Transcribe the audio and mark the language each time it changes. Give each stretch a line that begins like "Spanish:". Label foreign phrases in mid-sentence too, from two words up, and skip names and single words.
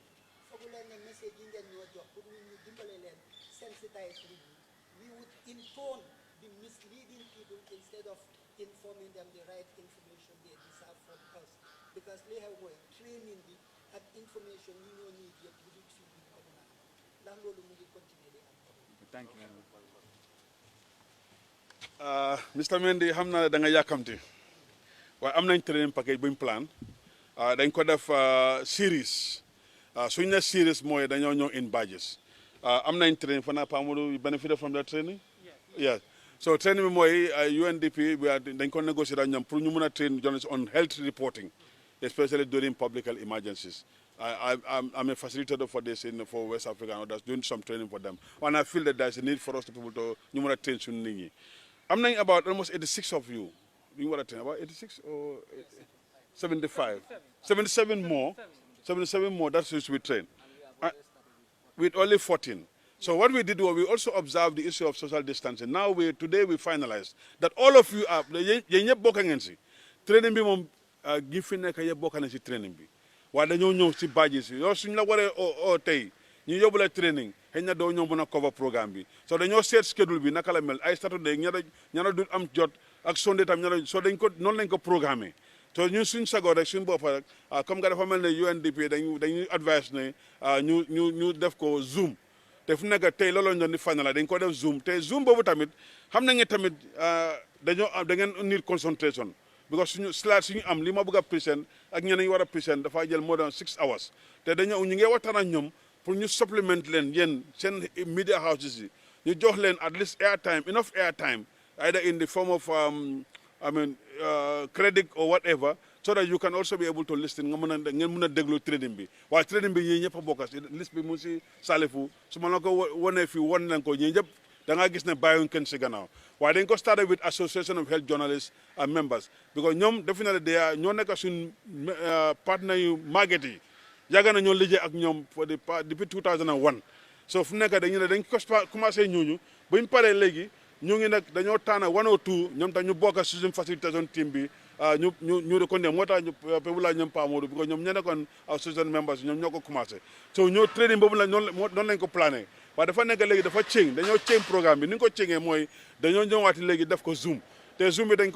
English: So we learn a message in your job, put you sensitize we would in turn be misleading people instead of informing them the right information they deserve from us. Because they have training at information you don't need yet to do Thank you. Mr.
Wolof: Mendy, xam naa da nga yàkkamti waaye am nañ
English: training package
Wolof: buñ plan dañ ko def series suñ ne series mooy dañoo ñëw
English: in batches
Wolof: am nañ training fana Pamoudou
English: you benefited from that training? Yes.
Wolof: So training bi mooy UNDP dañ ko négocier ak ñoom pour ñu mën a
English: train journalists on health reporting, especially during public health emergencies. I'm a facilitator for this for West Africa and others, doing some training for them. And I feel that there's a need for us to people to train soon. I'm knowing about almost 86 of you. You want to train about 86 or 75? 77 more. 77 more, that's which we train. With only 14. So what we did was we also observed the issue of social distancing. Now today we finalized that all of you are training
Wolof: bi mom gifi nek ye bokana ci training bi. Wa dañu ñew ci badges yo suñ la waré o tay ñu yobula training xeyna do ñoo mëna cover programme bi. So dañu
English: set schedule
Wolof: bi naka la mel ay Saturday ñara du am jot ak Sunday tam ñara so dañ ko non lañ ko programmer. So ñun suñ sago rek suñ bop rek comme nga dafa melni UNDP dañu advice ne ñu def ko Zoom. Te fu nekk tey loolu lañ doon di final dañ ko def Zoom te Zoom boobu tamit xam nañ ne tamit da ngeen
English: need concentration
Wolof: because suñu slide suñu am li ma bëgg a present ak ñeneen ñu war a present dafa jël
English: more than 6 hours
Wolof: te ñu ngi waxtaan ak ñoom pour ñu supplement leen yéen seen media houses yi ñu jox leen
English: at least enough air time either in the form of credit or whatever so that you can also be able to listen
Wolof: ngeen mën a déglu training bi waaye training bi ñii ñëpp a bokk liste bi mu si Salifu su ma la ko wonee fii won nañ ko ñii ñëpp da ngaa gis ne bàyyiwuñ kenn si gannaaw waaye dañ ko
English: started with Association of Health Journalists and members
Wolof: because ñoom definitely ñoo nekk suñ partenaires yu màgget yi yàgg na ñoo liggéey ak ñoom depuis 2001 so fu nekk dañ ko commencé ñooñu buñ paree léegi ñu ngi nag dañoo tànn 102 ñoom tam ñu bokk si suñ
English: facilitation team
Wolof: bi ñu reconnaître moo tax people la ñoom Pamoudou because ñoom ñoo nekkoon
English: association members
Wolof: ñoom ñoo ko commencé so ñoo training boobu la noonu lañ ko plané waaye dafa nekk léegi dafa dañoo change programme bi ni nga ko changee mooy dañoo ñëwaati léegi def ko Zoom te Zoom bi dañ ko